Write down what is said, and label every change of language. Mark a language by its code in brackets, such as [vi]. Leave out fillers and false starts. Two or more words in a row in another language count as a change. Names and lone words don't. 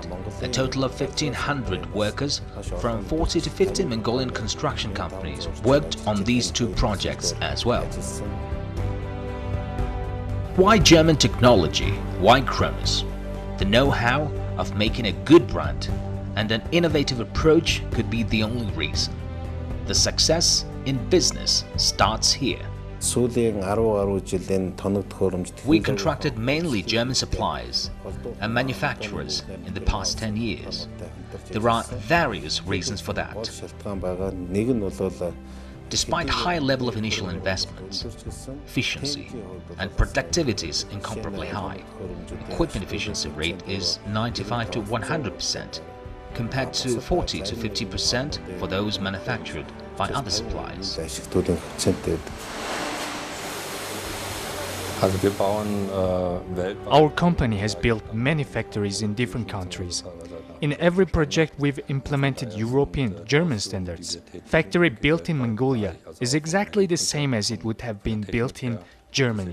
[en] A total of 1,500 workers from 40 to 50 Mongolian construction companies worked on these two projects as well. Why German technology? Why Kronos? The know-how of making a good brand and an innovative approach could be the only reason. The success in business starts here. [mn] сүүлийн 10 жилийн тоног төхөөрөмж [en] We contracted mainly German suppliers and manufacturers in the past 10 years. There are various reasons for that. [mn] шалтгаан байгаа. Нэг нь бол [en] Despite high level of initial investments, efficiency and productivity is incomparably high. Equipment efficiency rate is 95 to 100% compared to 40 to 50% for those manufactured by other suppliers. [mn] ашиглалтын проценттэй. [en] Our company has built many factories in different countries. In every project we've implemented European, German standards. Factory built in Mongolia is exactly the same as it would have been built in Germany.